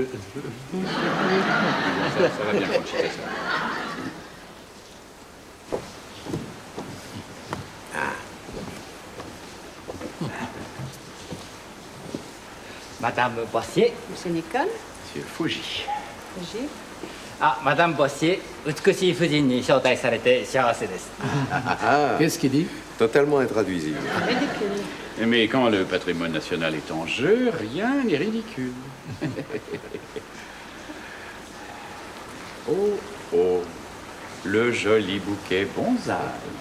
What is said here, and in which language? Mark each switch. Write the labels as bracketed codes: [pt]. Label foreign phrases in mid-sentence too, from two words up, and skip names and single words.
[fr] Ça va bien, Conchita, ça. Madame Bossier Monsieur Nicole? Monsieur Fuji. [ja] Madame Bossier 美しい夫人に招待されて幸せです [fr] Ah, Qu'est-ce qu'il dit? totalement intraduisible. Ridicule. Mais quand le patrimoine national est en jeu, rien n'est ridicule. Oh, le joli bouquet bonsaï.